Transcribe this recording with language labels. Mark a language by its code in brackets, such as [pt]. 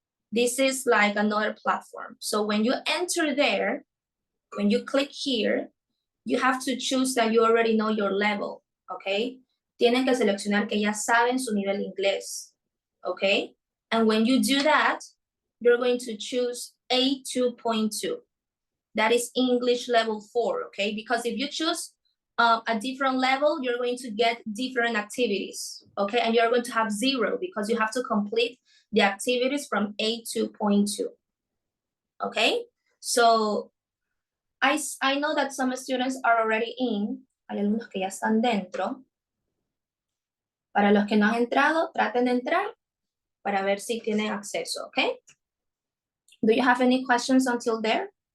[en] This is like another platform. So when you enter there, when you click here, you have to choose that you already know your level, okay? [es] Tienen que seleccionar que ya saben su nivel de inglés, okay? [en] And when you do that, you're going to choose A2.2. That is English level 4, okay? Because if you choose a different level, you're going to get different activities, okay? And you're going to have 0 because you have to complete the activities from A2.2, okay? So I know that some students are already in. [es] Hay algunos que ya están dentro. Para los que no han entrado, traten de entrar para ver si tienen acceso, okay? [en] Do you have any questions until there?